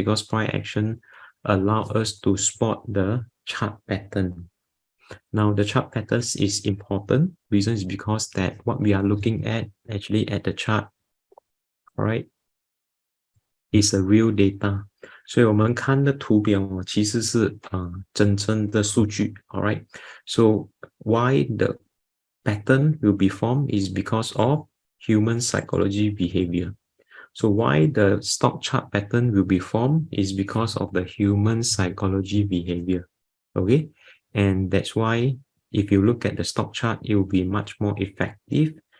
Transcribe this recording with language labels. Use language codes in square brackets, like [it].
[en] Because price action allow us to spot the chart pattern. Now the chart patterns is important. Reason is because that what we are looking at actually at the chart, all right, is a real data. [zh] 所以我们看的图表其实是真正的数据 all right. [en] So why the pattern will be formed is because of human psychology behavior. So why the stock chart pattern will be formed is because of the human psychology behavior. Okay, and that's why if you look at the stock chart, it will be much more effective.